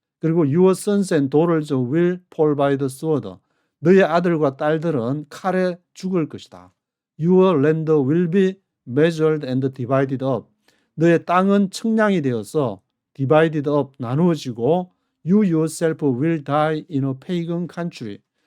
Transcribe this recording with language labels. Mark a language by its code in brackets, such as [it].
[en] 그리고 your sons and daughters will fall by the sword. [ko] 너의 아들과 딸들은 칼에 죽을 것이다. [en] Your land will be measured and divided up. [ko] 너의 땅은 측량이 되어서 [en] divided up [ko] 나누어지고 [en] you yourself will die in a pagan country.